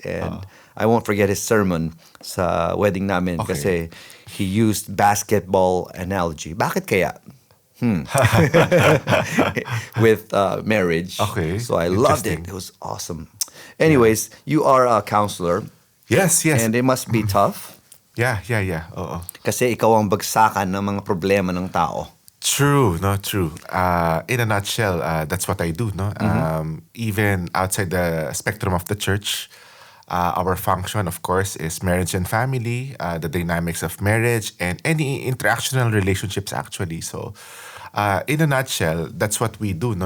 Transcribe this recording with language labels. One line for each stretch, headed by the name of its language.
English: And I won't forget his sermon
Filipino: sa wedding namin kasi
English: he used basketball analogy.
Filipino: Bakit kaya?
English: With marriage. Okay. So I loved it. It was awesome. Anyways, you are a counselor. Yes. And it must be tough. Yeah. Oo.
Filipino: Kasi ikaw ang bagsakan ng mga problema ng tao.
English: True. In a nutshell, that's what I do, no? Even outside the spectrum of the church, our function, of course, is marriage and family, the dynamics of marriage, and any interactional relationships, actually. So, in a nutshell, that's what we do, no?